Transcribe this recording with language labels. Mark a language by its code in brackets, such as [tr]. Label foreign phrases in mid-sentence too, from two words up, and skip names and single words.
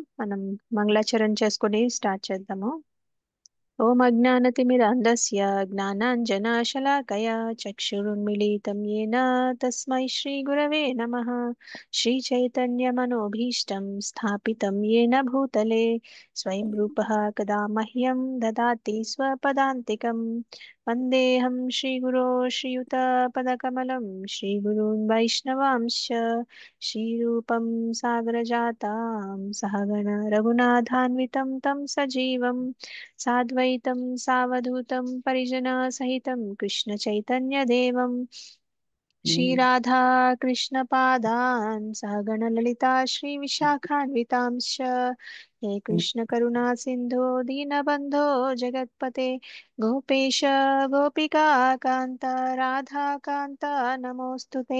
[te] మనం మంగళాచరణ చేసుకొని స్టార్ట్ చేద్దాము. [sa] ఓం అజ్ఞానతిమిరాంధస్య జ్ఞానాంజనశలాకయా చక్షురున్మిళితం యేన తస్మై శ్రీగురవే నమః. శ్రీచైతన్యమనోభీష్టం స్థాపితం యేన భూతలే స్వయం రూపः కదా మహ్యం దదాతి స్వపదాంతికం. వందేహం శ్రీగురో శ్రీయుతపదకమలం శ్రీగురూన్ వైష్ణవాంశ్చ श्रीरूपं सागरजातां सहगण रघुनाथान्वितं तं सजीवं साद्वैतं सावधूतं परिजनसहितं कृष्णचैतन्यदेवं श्रीराधा कृष्णपादान् सहगणललिता श्रीविशाखान्वितांश्च हे कृष्णकरुणा सिन्धो दीनबन्धो जगत्पते गोपेश गोपिका कान्त राधाकान्त नमोऽस्तु ते।